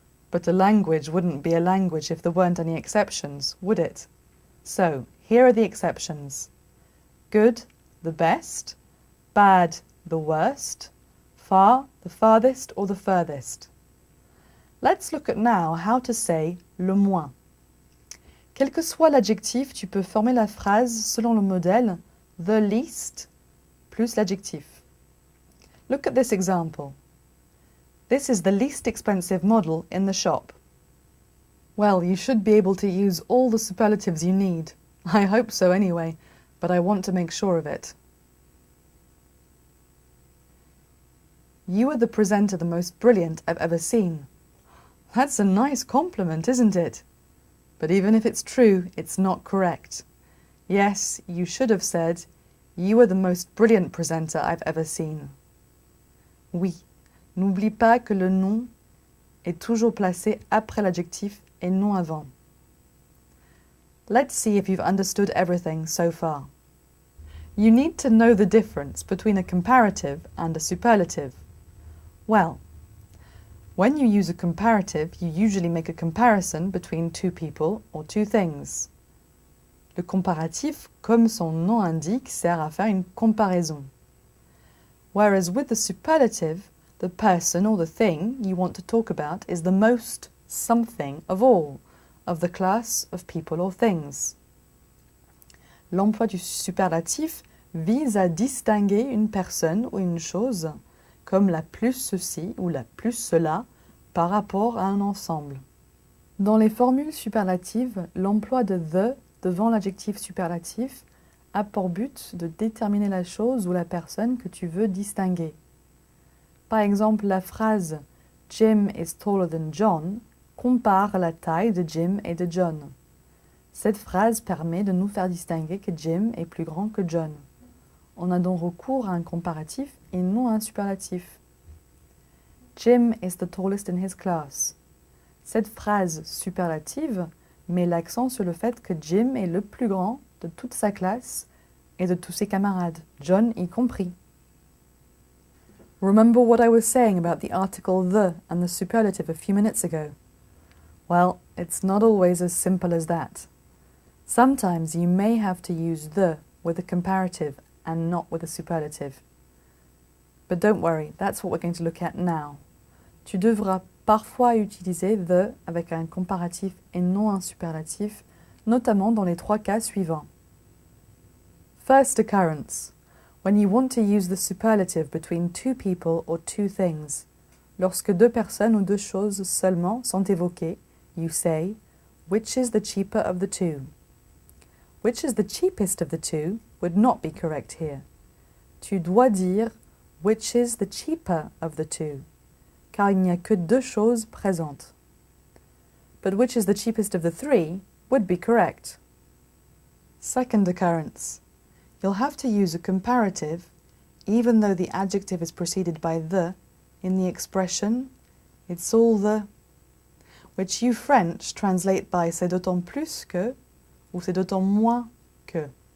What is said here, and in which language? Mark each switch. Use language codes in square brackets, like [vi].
[en] But a language wouldn't be a language if there weren't any exceptions, would it? So, here are the exceptions. Good, the best. Bad, the worst. Far, the farthest or the furthest. Let's look at now how to say le moins. [fr] Quel que soit l'adjectif, tu peux former la phrase selon le modèle the least plus l'adjectif. [en] Look at this example. This is the least expensive model in the shop. Well, you should be able to use all the superlatives you need. I hope so anyway, but I want to make sure of it. You are the presenter the most brilliant I've ever seen. That's a nice compliment, isn't it? But even if it's true, it's not correct. Yes, you should have said, you are the most brilliant presenter I've ever seen. [fr] Oui, n'oublie pas que le nom est toujours placé après l'adjectif et non avant. [en] Let's see if you've understood everything so far. You need to know the difference between a comparative and a superlative. Well, when you use a comparative, you usually make a comparison between 2 people or 2 things. [fr] Le comparatif, comme son nom indique, sert à faire une comparaison. [en] Whereas with the superlative, the person or the thing you want to talk about is the most something of all, of the class of people or things. [fr] L'emploi du superlatif vise à distinguer une personne ou une chose comme la plus ceci ou la plus cela par rapport à un ensemble. Dans les formules superlatives, l'emploi de the devant l'adjectif superlatif a pour but de déterminer la chose ou la personne que tu veux distinguer. Par exemple, la phrase « [en] Jim is taller than John [fr] » compare la taille de Jim et de John. Cette phrase permet de nous faire distinguer que Jim est plus grand que John. On a donc recours à un comparatif et non à un superlatif. [en] Jim is the tallest in his class. [fr] Cette phrase superlative met l'accent sur le fait que Jim est le plus grand de toute sa classe et de tous ses camarades, John y compris. [en] Remember what I was saying about the article the and the superlative a few minutes ago? Well, it's not always as simple as that. Sometimes you may have to use the with a comparative and not with a superlative. But don't worry, that's what we're going to look at now. [fr] Tu devras parfois utiliser the avec un comparatif et non un superlatif, notamment dans les 3 cas suivants. [en] First occurrence, when you want to use the superlative between 2 people or 2 things. [fr] Lorsque 2 personnes ou 2 choses seulement sont évoquées, [en] you say, which is the cheaper of the 2? Which is the cheapest of the 2 would not be correct here. [fr] Tu dois dire [en] which is the cheaper of the 2. [fr] car il n'y a que deux choses présentes. [en] But which is the cheapest of the three would be correct. Second occurrence. You'll have to use a comparative even though the adjective is preceded by the in the expression it's all the, which you French translate by [fr] c'est d'autant plus que ou c'est d'autant moins que.